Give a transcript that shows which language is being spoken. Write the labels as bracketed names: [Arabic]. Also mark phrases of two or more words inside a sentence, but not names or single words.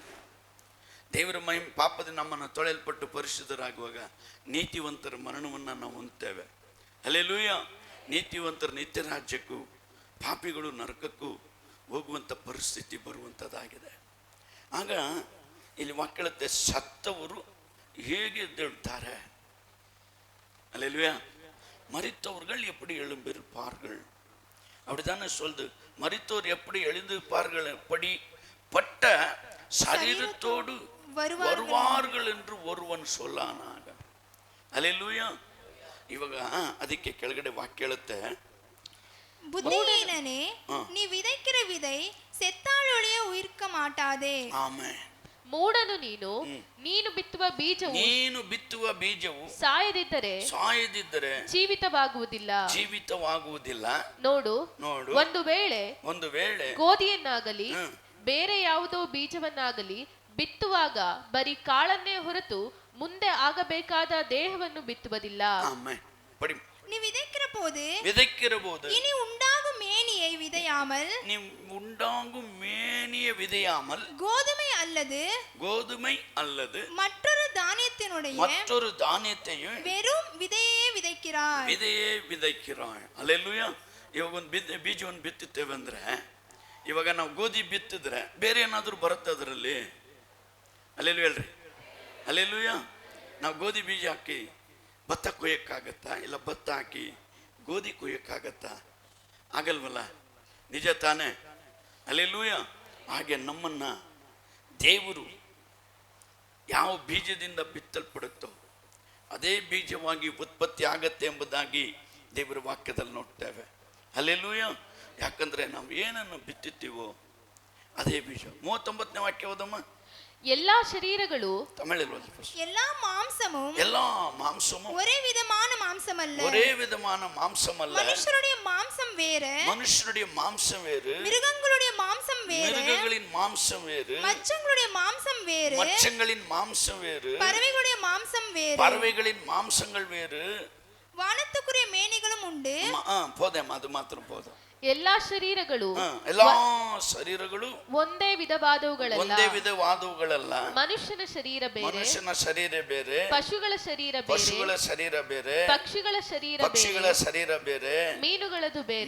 [Kannada] ದೇವರ ಮಹಿಮೆ ಪಾಪದ ನಮ್ಮನ್ನು ತೊಳೆಯಲ್ಪಟ್ಟು ಪರಿಶುದ್ಧರಾಗುವಾಗ ನೀತಿವಂತರ ಮರಣವನ್ನು ನಾವು ಹೊಂದ್ತೇವೆ. ಅಲ್ಲೆಲ್ಲೂಯ. ನೀತಿವಂತರ ನಿತ್ಯ ರಾಜ್ಯಕ್ಕೂ ಪಾಪಿಗಳು ನರಕಕ್ಕೂ ಹೋಗುವಂಥ ಪರಿಸ್ಥಿತಿ ಬರುವಂಥದ್ದಾಗಿದೆ. ಆಗ ಇಲ್ಲಿ ವಾಕ್ಯಳುತ್ತೆ, ಸತ್ತವರು ಹೇಗೆ ಎದ್ದೇಳ್ತಾರೆ. ಅಲ್ಲೆಲ್ಲೂಯ. [Tamil] மரித்தவர்கள் எப்படி எழும்பிருப்பார்கள். அப்படித்தானே சொல்லுது. மரித்தோர் எப்படி எழுந்திருப்பார்கள், எப்படிப்பட்ட சரீரத்தோடு வருவார்கள் என்று ஒருவன் சொல்லானாಗ. [Kannada] ಅಲ್ಲೆಲ್ಲೂಯ. ಇವಾಗ ಅದಕ್ಕೆ ಕೆಳಗಡೆ ವಾಕ್ಯ ಹೇಳುತ್ತೆ, [Tamil] புத்தியீனனே, நீ விதைக்கிற விதை செத்தாலொழிய உயிர்க்க மாட்டாதே. [Kannada] ಆಮೆನ್. ಮೂಢನು ನೀನು ಬಿತ್ತುವ ಬೀಜವು ಸಾಯದಿದ್ದರೆ ಜೀವಿತವಾಗುವುದಿಲ್ಲ. ನೋಡು, ಒಂದು ವೇಳೆ ಗೋಧಿಯನ್ನಾಗಲಿ ಬೇರೆ ಯಾವುದೋ ಬೀಜವನ್ನಾಗಲಿ ಬಿತ್ತುವಾಗ ಬರೀ ಕಾಳನ್ನೇ ಹೊರತು ಮುಂದೆ ಆಗಬೇಕಾದ ದೇಹವನ್ನು ಬಿತ್ತುವುದಿಲ್ಲ. [Tamil] நீ விதைக்கிற போது இனி உண்டாகும் மேனியை விதையாமல் கோதுமை அல்லது மற்றொரு தானியத்தையும் வெறும் விதையே விதைக்கிறாய். [Kannada] ಅಲ್ಲೆಲ್ಲೂಯ. ಇವಾಗ ಒಂದು ಬೀಜವನ್ನು ಬಿತ್ತುತ್ತೇವೆ ಅಂದ್ರೆ, ಇವಾಗ ನಾವು ಗೋಧಿ ಬಿತ್ತಿದ್ರೆ ಬೇರೆ ಏನಾದರೂ ಬರುತ್ತೆ ಅದರಲ್ಲಿ. ಅಲ್ಲೆಲ್ಲೂ ಹೇಳ್ರಿ. ಅಲ್ಲೆಲ್ಲೂಯ. ನಾವು ಗೋಧಿ ಬೀಜ ಹಾಕಿ ಭತ್ತ ಕೊಯ್ಯಕ್ಕಾಗತ್ತಾ? ಇಲ್ಲ ಭತ್ತ ಹಾಕಿ ಗೋಧಿ ಕೊಯ್ಯಕ್ಕಾಗತ್ತಾ? ಆಗಲ್ವಲ್ಲ. ನಿಜ ತಾನೇ. ಅಲ್ಲೆಲ್ಲೂಯ. ಹಾಗೆ ನಮ್ಮನ್ನ ದೇವರು ಯಾವ ಬೀಜದಿಂದ ಬಿತ್ತಲ್ಪಡುತ್ತೋ ಅದೇ ಬೀಜವಾಗಿ ಉತ್ಪತ್ತಿ ಆಗತ್ತೆ ಎಂಬುದಾಗಿ ದೇವರ ವಾಕ್ಯದಲ್ಲಿ ನೋಡ್ತೇವೆ. ಅಲ್ಲೆಲ್ಲೂಯ. ಯಾಕಂದ್ರೆ ನಾವು ಏನನ್ನು ಬಿತ್ತುತ್ತೀವೋ ಅದೇ ಬೀಜ. 39ನೇ ವಾಕ್ಯ ಓದಮ್ಮ. எல்லா ಶರೀರಗಳು [Tamil] தமிழில் வந்து first. எல்லா மாம்சமும் எல்லா மாம்சமும் ஒரே விதமான மாம்சம் அல்ல. ஒரே விதமான மாம்சம் அல்ல. மனுஷருடைய மாம்சம் வேறு, மனுஷனுடைய மாம்சம் வேறு, மிருகங்களுடைய மாம்சம் வேறு, மிருகங்களின் மாம்சம் வேறு, மச்சங்களுடைய மாம்சம் வேறு, மச்சங்களின் மாம்சம் வேறு, பறவைகளுடைய மாம்சம் வேறு, பறவைகளின் மாம்சங்கள் வேறு, வானத்துக்குரிய மேனிகளும் உண்டு. போதும், [Kannada] ಅದು ಮಾತ್ರ போதும். ಎಲ್ಲಾ ಶರೀರಗಳು ಎಲ್ಲಾ ಶರೀರಗಳು ಒಂದೇ ವಿಧವಾದವುಗಳಲ್ಲ. ಒಂದೇ ವಿಧವಾದವುಗಳಲ್ಲ. ಮನುಷ್ಯನ ಶರೀರ ಬೇರೆ, ಮನುಷ್ಯನ ಶರೀರ ಬೇರೆ, ಪಶುಗಳ ಶರೀರ ಬೇರೆ, ಪಶುಗಳ ಶರೀರ ಬೇರೆ, ಪಕ್ಷಿಗಳ ಶರೀರ ಪಕ್ಷಿಗಳ ಬೇರೆ, ಶರೀರ ಬೇರೆ, ಮೀನುಗಳದು ಬೇರೆ,